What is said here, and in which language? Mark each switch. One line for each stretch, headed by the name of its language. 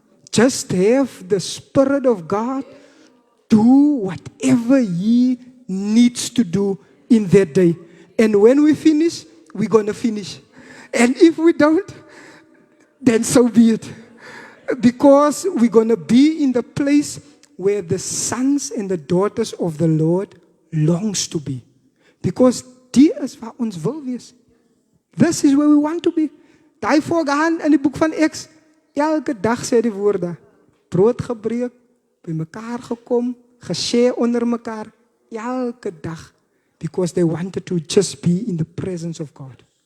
English: Just have the Spirit of God do whatever He needs to do in that day. And when we finish, we're going to finish. And if we don't, then so be it. Because we're going to be in the place where the sons and the daughters of the Lord longs to be.
Afrikaans: Because die is waar ons wil wees.
English: This is where we want to be.
Afrikaans: Daai voorgaan in die boek van Acts, elke dag sê die woorde, brood gebreek, by mekaar gekom, geshare onder mekaar, elke dag,
English: because they wanted to just be in the presence of God.